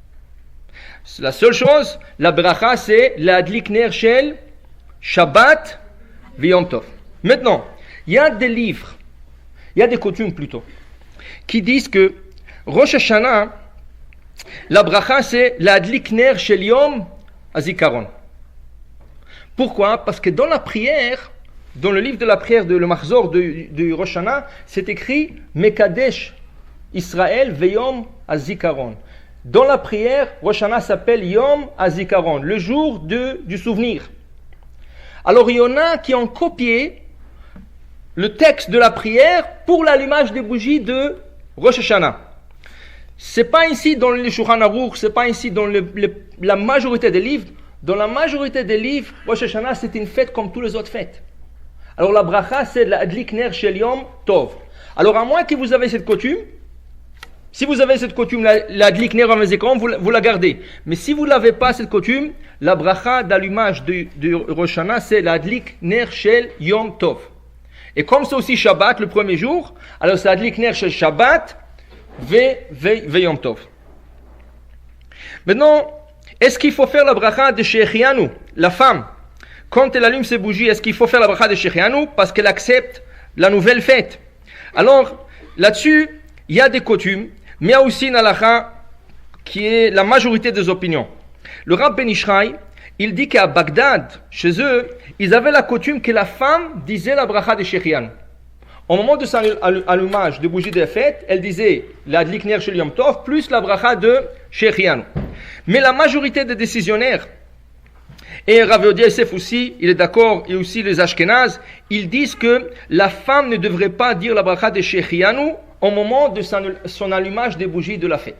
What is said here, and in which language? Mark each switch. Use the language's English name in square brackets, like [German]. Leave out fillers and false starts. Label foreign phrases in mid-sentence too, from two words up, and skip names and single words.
[French] La seule chose, la bracha, c'est [Hebrew] להדליק נר של שבת יום טוב. [French] Maintenant, il y a des livres, il y a des coutumes plutôt, qui disent que Rosh Hashanah, la bracha c'est [Hebrew] להדליק נר של יום הזכרון. [French] Pourquoi? Parce que dans la prière, dans le livre de la prière de le Mahzor de Rosh Hashanah, c'est écrit [Hebrew] מקדש ישראל ויום הזכרון. [French] Dans la prière, Rosh Hashanah s'appelle [Hebrew] יום הזכרון, [French] le jour du souvenir. Alors il y en a qui ont copié le texte de la prière pour l'allumage des bougies de Rosh Hashanah. C'est pas ici dans le Shulchan Aruch, c'est pas ici dans la majorité des livres. Dans la majorité des livres, Rosh Hashanah c'est une fête comme toutes les autres fêtes. Alors la bracha c'est [Hebrew] להדליק נר של יום טוב. [French] Alors à moins que vous avez cette coutume, si vous avez cette coutume, [Hebrew] להדליק נר הזכרון, [French] vous la gardez. Mais si vous n'avez pas cette coutume, la bracha d'allumage de Rosh Hashanah c'est [Hebrew] להדליק נר של יום טוב. [French] Et comme c'est aussi Shabbat le premier jour, alors c'est [Hebrew] הדליק נר של שבת ויום טוב. [French] Maintenant, est-ce qu'il faut faire la bracha de Shechianu, la femme, quand elle allume ses bougies, est-ce qu'il faut faire la bracha de Shechianu parce qu'elle accepte la nouvelle fête? Alors, là-dessus, il y a des coutumes, mais il y a aussi une halakha qui est la majorité des opinions. Le Rav Ben Ishraï, il dit qu'à Bagdad, chez eux, ils avaient la coutume que la femme disait la bracha de Shechianu. Au moment de son allumage de bougie de fête, elle disait [Hebrew] להדליק נר של יום טוב [French] plus la bracha de Shechianu. Mais la majorité des décisionnaires, et Rav Yehuda Yosef aussi, il est d'accord, et aussi les Ashkenaz, ils disent que la femme ne devrait pas dire la bracha de Shechianu au moment de son allumage des bougies de la fête.